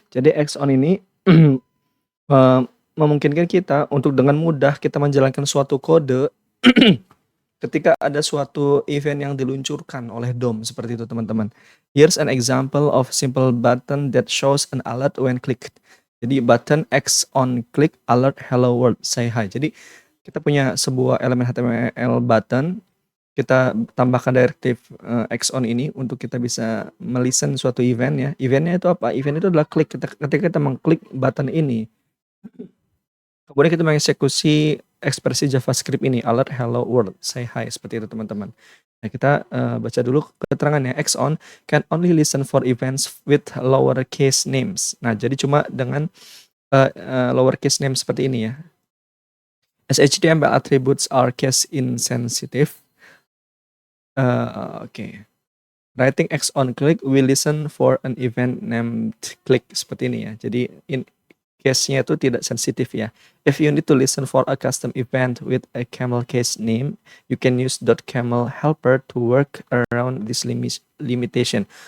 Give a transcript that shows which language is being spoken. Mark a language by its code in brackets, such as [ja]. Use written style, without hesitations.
[id] Jadi Xon ini eh, memungkinkan kita untuk dengan mudah kita menjalankan suatu kode ketika ada suatu event yang diluncurkan oleh DOM seperti itu, teman-teman. [en] Here's an example of simple button that shows an alert when clicked. [id] Jadi button X on click alert hello world say hi. Jadi kita punya sebuah elemen HTML button, kita tambahkan directive X on ini untuk kita bisa melisten suatu event ya. Eventnya itu apa? Event itu adalah klik. Ketika kita mengklik button ini, kemudian kita mengeksekusi ekspresi JavaScript ini, alert hello world, say hi, seperti itu teman-teman. Nah, kita baca dulu keterangannya. [en] Xon can only listen for events with lowercase names. [id] Nah, jadi cuma dengan lowercase name seperti ini ya. [en] As HTML attributes are case insensitive. Oke. Writing X on click will listen for an event named click, [id] seperti ini ya. Jadi case-nya itu tidak sensitif ya. [en] If you need to listen for a custom event with a camel case name, you can use .camel helper to work around this limitation.